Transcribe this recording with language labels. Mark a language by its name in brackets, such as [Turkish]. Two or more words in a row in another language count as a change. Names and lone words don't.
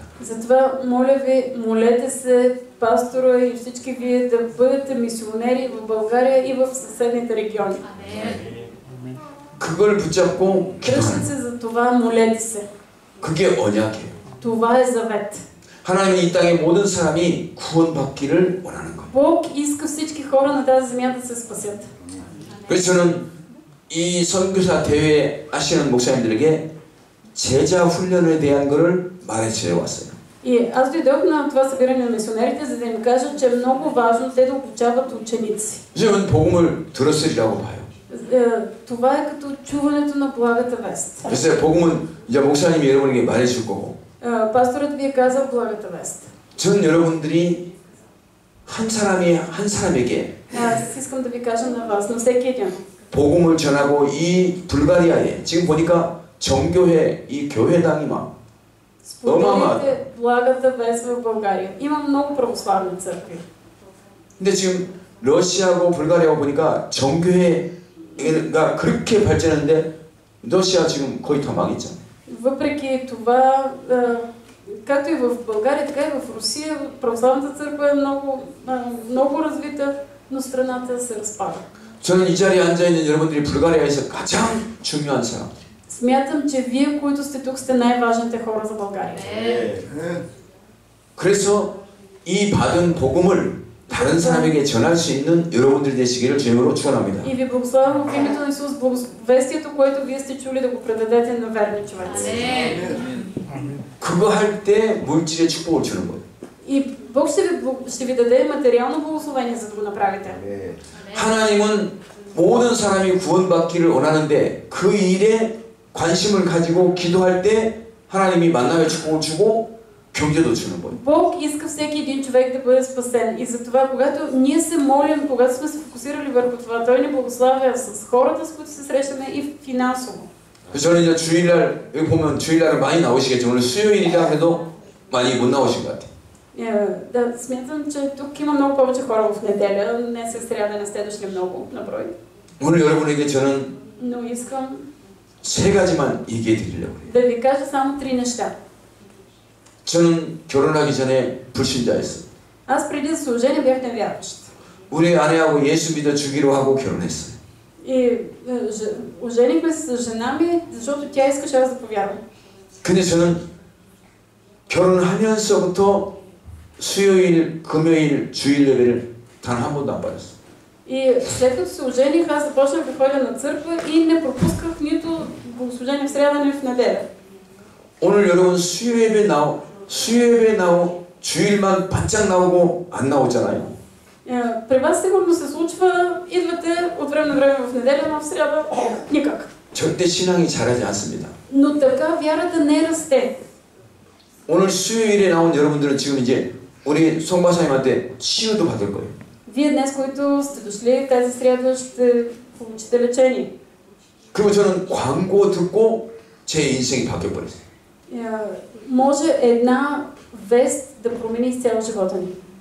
[Bulgarian] Затова, моля ви, молете се, пастора и всички вие да бъдете мисионери в България и в съседните региони. [Korean] 그걸 붙잡고 [Bulgarian] Дръжте се за това, молете се. [Korean] 그게 언약이에요. [Bulgarian] Това е завет. [Korean] 하나님은 이 땅의 모든 사람이 구원받기를 원하는 거예요. [Bulgarian] Бог иска всички хора на тази земя да се спасят. [Korean] 그래서 저는 이 선교사 대회 하시는 목사님들에게 제자 훈련에 대한 것을 말해주어 왔어요. [Bulgarian] И аз дойдох на това събиране на мисионерите, за да им кажа, че е много важно те да обучават ученици. [Korean] 저는 복음을 들었으리라고 봐요. [Bulgarian] Това е като чуването на благата вест. [Korean] 그래서 복음은 이제 목사님이 여러분에게 말해줄 거고. [Bulgarian] Пасторът ви е казал благата вест. [Korean] 전 여러분들이 한 사람에게 [Bulgarian] Аз искам да ви кажа на вас, на всеки един. [Korean] 복음을 전하고 이 불가리아에 지금 보니까 정교회 이 교회당이 막 [Bulgarian] Споделите благата вест в България. Има много православни църкви. [Korean] 근데 지금 러시아하고 불가리아하고 보니까 정교회 이게가 그렇게 발전했는데 러시아 지금 거의 다 망했잖아. [Bulgarian] Въпреки това, както и в България, така и в Русия, православната църква е много развита, но страната се разпада. [Korean] 저는 이 자리에 앉아 있는 여러분들이 불가리아에서 가장 중요한 사람. [Bulgarian] Смятам, че вие, които сте тук, сте най-важните хора за България. [Korean] 그래서 이 받은 복음을 다른 사람에게 전할 수 있는 여러분들 되시기를 주님으로 축원합니다. [Bulgarian] И ви благославям в името на Исус, благовестието, което вие сте чули, да го предадете на верни човеци. [Korean] 그거 할 때 물질의 축복을 주는 거예요. [Bulgarian] И Бог ще ви даде материално благословение, за да го направите. [Korean] 하나님은 모든 사람이 구원받기를 원하는데 그 일에 관심을 가지고 기도할 때 하나님이 만남의 축복을 주고 경제도 주는 거예요. [Bulgarian] Бог иска всеки един човек да бъде спасен. И затова, когато ние се молим, когато сме се фокусирали върху това, Той ни благославя с хората, с които се срещаме и финансово. [Korean] 저는 이제 주일날 여기 보면 주일날은 많이 나오시겠죠. 오늘 수요일이라 해도 많이 못 나오신 것 같아요. [Bulgarian] Да, смятам, че тук има много повече хора в неделя. Днес е сряда, не сте дошли много на брой. [Korean] 오늘 여러분에게 저는 [Bulgarian] Но искам [Korean] 세 가지만 얘기해 드리려고 해요. [Bulgarian] да ви кажа само 3 неща. [Korean] 저는 결혼하기 전에 불신자였어요. [Bulgarian] Аз преди да се оженя бях невярващ. [Korean] 우리 아내하고 예수 믿어 주기로 하고 결혼했어요. [Bulgarian] И оженихме се с жена ми, защото тя искаше аз да повярвам. [Korean] 근데 저는 결혼하면서부터 수요일, 금요일, 주일 예배를 단 한 번도 안 빠졌어요. [Bulgarian] И след като се ожених, аз започнах да ходя на църква и не пропусках нито богослужение в сряда, нито в неделя. [Korean] 오늘 여러분 수요 예배 주일만 바짝 나오고 안 나오잖아요. [Bulgarian] При вас сигурно се случва, идвате от време на време в неделя, но в сряда никак. [Korean] 절대 신앙이 자라지 않습니다. [Bulgarian] Но така вярата не расте. [Korean] 오늘 수요일에 나온 여러분들은 지금 이제 우리 송바사님한테 치유도 받을 거예요. [Bulgarian] Вие днес, които сте дошли тази сряда, ще получите лечение. [Korean] 그리고 저는 광고 듣고 제 인생이 바뀌어 버렸어요. [Bulgarian] Може една вест да промени изцяло живота ни.